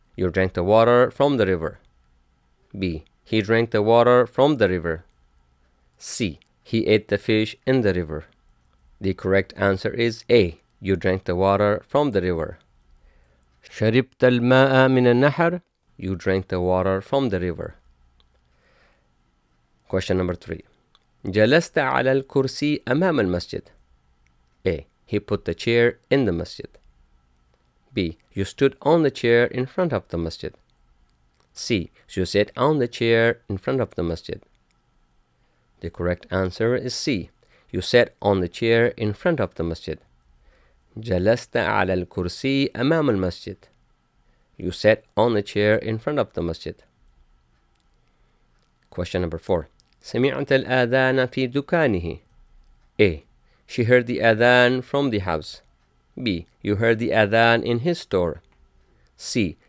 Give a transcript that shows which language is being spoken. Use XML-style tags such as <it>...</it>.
<en>You drank the water from the river. B. He drank the water from the river. C. He ate the fish in the river. The correct answer is A. You drank the water from the river.</en> <ar>شربت الماء من النهر.</ar> <en>You drank the water from the river. Question number 3.</en> <ar>جلست على الكرسي أمام المسجد.</ar> <en>A. He put the chair in the masjid. B. You stood on the chair in front of the masjid. C. You sat on the chair in front of the masjid. The correct answer is C. You sat on the chair in front of the masjid.</en> <ar>جلست على الكرسي أمام المسجد.</ar> <en>You sat on the chair in front of the masjid. Question number 4.</en> <ar>سمعت الآذان في دكانه.</ar> <en>A. She heard the adhan from the house. B. You heard the adhan in his store. C.</en>